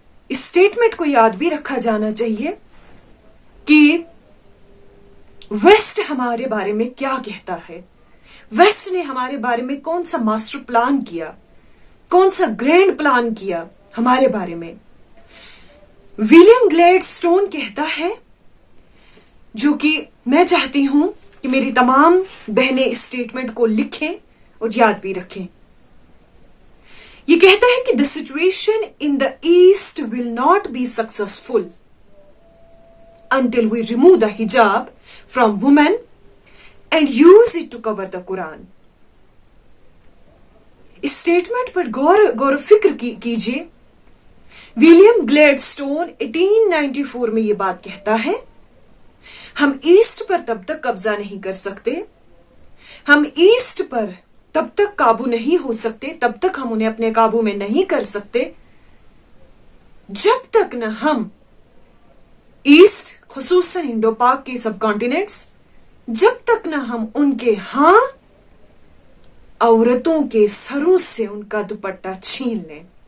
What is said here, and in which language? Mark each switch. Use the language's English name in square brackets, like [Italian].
[Hindi] इस स्टेटमेंट को याद भी रखा जाना चाहिए कि वेस्ट हमारे बारे में क्या कहता है, वेस्ट ने हमारे बारे में कौन सा मास्टर प्लान किया, कौन सा ग्रैंड प्लान किया हमारे बारे में। विलियम ग्लैडस्टोन कहता है, जो कि मैं चाहती हूं कि मेरी तमाम बहनें इस स्टेटमेंट को लिखें और याद भी रखें। ये कहता है कि [English] The situation in the east will not be successful until we remove the hijab from women and use it to cover the Quran. [Hindi] इस स्टेटमेंट पर गौर फिक्र कीजिए। विलियम ग्लैडस्टोन 1894 में ये बात कहता है, हम ईस्ट पर तब तक कब्जा नहीं कर सकते, हम ईस्ट पर तब तक काबू नहीं हो सकते, तब तक हम उन्हें अपने काबू में नहीं कर सकते, जब तक न हम ईस्ट खुसूसन इंडो पाक के सब कॉन्टिनेंट्स, जब तक न हम उनके हां औरतों के सरों से उनका दुपट्टा छीन लें